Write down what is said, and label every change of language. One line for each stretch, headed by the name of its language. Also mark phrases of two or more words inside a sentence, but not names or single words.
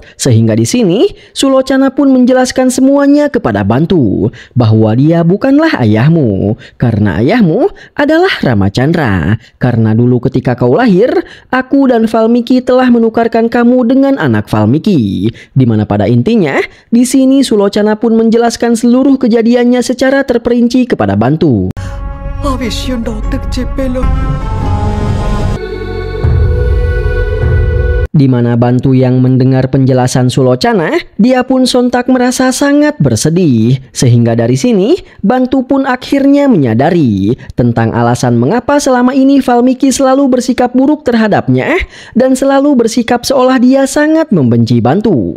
Indonesian: Sehingga di sini, Sulocana pun menjelaskan semuanya kepada Bantu bahwa dia bukanlah ayahmu, karena ayahmu adalah Ramachandra. Karena dulu ketika kau lahir, aku dan Valmiki telah menukarkan kamu dengan anak Valmiki. Di mana pada intinya, di sini Sulocana pun menjelaskan seluruh kejadiannya secara terperinci kepada Bantu.
Telugu: ఆ విషయం డాక్టర్కి చెప్పేలో
Indonesian: Di mana Bantu yang mendengar penjelasan Sulocana, dia pun sontak merasa sangat bersedih. Sehingga dari sini, Bantu pun akhirnya menyadari tentang alasan mengapa selama ini Valmiki selalu bersikap buruk terhadapnya dan selalu bersikap seolah dia sangat membenci Bantu.